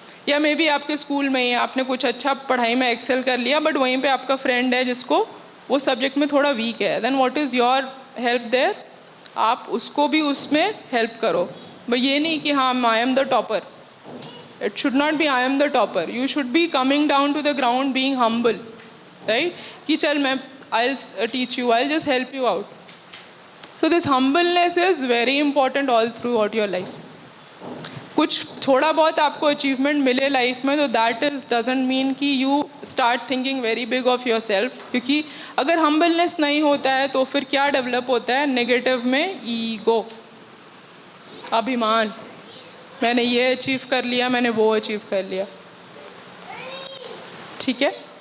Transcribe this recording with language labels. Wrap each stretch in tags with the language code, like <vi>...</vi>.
<hi>या</hi> <en>maybe</en> <hi>आपके school में ही आपने कुछ अच्छा पढ़ाई में एक्सेल कर लिया बट वहीं पे आपका फ्रेंड है जिसको वो सब्जेक्ट में थोड़ा वीक है,</hi> <en>Then what is your help there?</en> <hi>आप उसको भी उसमें हेल्प करो, बट ये नहीं कि हाँ</hi> <en>I am the topper. It should not be I am the topper, you should be coming down to the ground, being humble, right,</en> <hi>कि चल मैं</hi> <en>I will teach you, I will just help you out. So this humbleness is very important all throughout your life.</en> <hi>कुछ थोड़ा बहुत आपको achievement मिले life में तो</hi> <en>that is doesn't mean कि you start thinking very big of yourself,</en> <hi>क्योंकि अगर हम्बलनेस नहीं होता है तो फिर क्या डेवलप होता है नेगेटिव में? ईगो, अभिमान, मैंने ये अचीव कर लिया, मैंने वो अचीव कर लिया, ठीक है।</hi>